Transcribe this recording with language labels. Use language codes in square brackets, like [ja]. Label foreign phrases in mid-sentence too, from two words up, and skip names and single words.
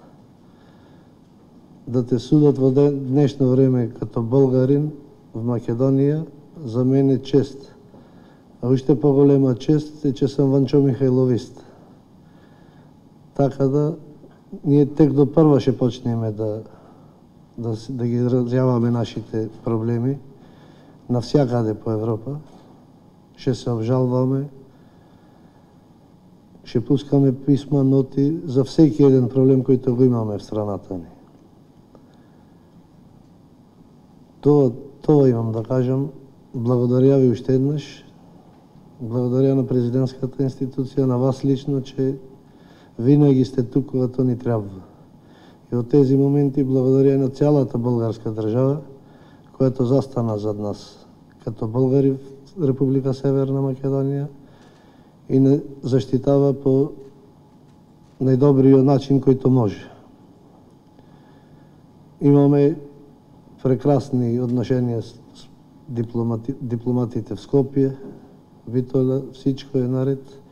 [bg] Да те судат во днешно време като българин в Македонија, за мен е чест. А уште поголема чест е че сум Ванчо Михајловист. Така да, ние тек до прва ще почнеме да ги изразјаваме нашите проблеми навсякаде по Европа. Ще се обжалваме, ще пускаме писма, ноти за всеки еден проблем којто го имаме в страната ни. Това имам да кажам. Благодаря ви уште еднаш. Благодаря на президентската институција, на вас лично, че винаги сте тук когато ни трябва. И од тези моменти благодаря на цялата българска држава, която застана зад нас, като българи в Република Северна Македонија и не защитава [mk] по најдобриот начин [bg] којто може. Имаме прекрасни одношенија с дипломатите в Скопје, Битола, всичко е наред.